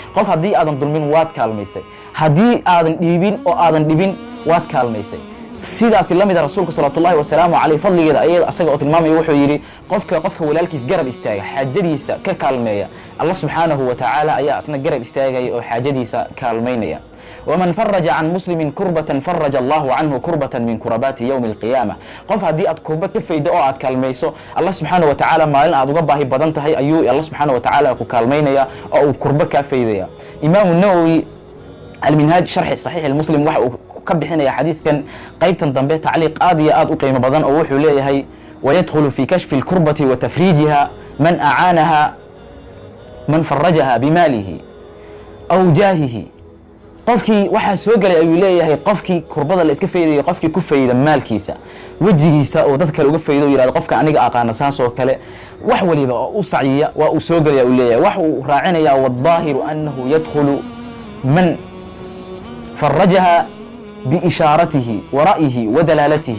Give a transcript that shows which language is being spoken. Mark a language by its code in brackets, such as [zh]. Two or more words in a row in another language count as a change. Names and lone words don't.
[so] qof haddii aadan dulmin waad kaalmaysay, haddii aadan dhiibin oo aadan dhibin waad kaalmaysay. sidaasi la mida rasuulka [ar] صلوات الله وسلامه عليه [so] fadligeeda ayada asaga oo tilmaamaya wuxuu yidhi qofka walaalkiis garab istaaga, xaajadiisa ka kaalmeeya, [ar] الله سبحانه وتعالى [so] ayaa asna garab istaagaya oo xaajadiisa kaalmaynaya. [ar] ومن فرج عن مسلم كربة فرج الله عنه كربة من كربات يوم القيامة. [so] qof haddii aad kurba ka faydo oo aad kaalmayso, [ar] الله سبحانه وتعالى [so] maalin aad uga baahi badan tahay ayuu [ar] الله سبحانه وتعالى [so] ku kaalmaynaya oo uu kurba kaa faydaya. imaamu nawowi alminhaaj sharxi saxiix almuslim waxa uu ka bixinaya xadiiskan qaybtan dambe tacliiq aad iyo aad u qiimo badan oo wuxuu leeyahay [ar] ويدخل في كشف الكربة وتفريجها من أعانها من فرجها بماله أو جاهه. [so] qofkii waxaa soo galay ayuu leeyahay qofkii kurbada la iska faydayo, qofkii ku fayda maalkiisa, wejigiisa oo dad kale uga faydo oo yiraahdo qofka aniga aqaana saas oo kale, wax waliba oo u sacyiya waa uu soo galaya uu leeyahay. wax uu raacinaya [ar] والظاهر أنه يدخل من فرجها بإشارته ورأيه ودلالته.